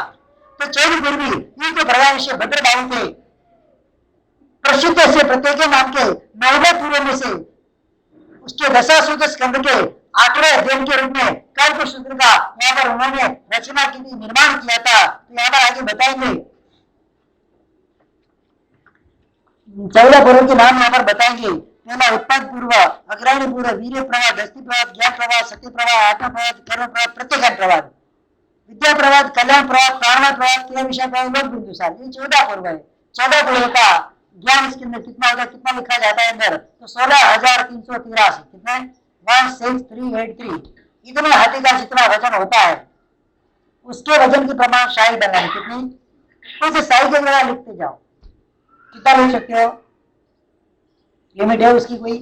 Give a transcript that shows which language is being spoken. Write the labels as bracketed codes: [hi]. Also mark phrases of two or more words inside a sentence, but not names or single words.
[hi] तो चौधरी गुरवी ये तो भगवान भद्र बाबू थे, प्रसिद्ध से प्रत्येक नाम के 9 पूर्व में से उसके दशासूत्र स्कंद के 8वें अध्ययन के रूप में कल्पसूत्र का यहाँ पर उन्होंने रचना की थी, निर्माण किया था। तो यहाँ पर आगे बताएंगे 14 पूर्व के नाम यहाँ पर बताएंगे। पहला उत्पाद पूर्व, अग्रणी पूर्व, वीर्य प्रवाद, दस्ती प्रवाद, ज्ञान प्रवाद, सत्य प्रवाद, आत्मा प्रवाद, कर्म प्रवाद, प्रत्येक प्रवाद, विद्या प्रवाद, कल्याण प्रवाद, प्राण प्रवाद, क्रिया विषय प्रवाद, लोक बिंदु सार, ये 14 पूर्व है। 14 पूर्व का ज्ञान इसके अंदर कितना होगा, कितना लिखा जाता है अंदर, तो 16,383 कितना 16383 इतने हाथी का जितना वजन होता है उसके वजन के प्रमाण शाही बनानी कितनी, उसे शाही के जगह लिखते जाओ, कितना लिख सकते हो, लिमिट है उसकी कोई?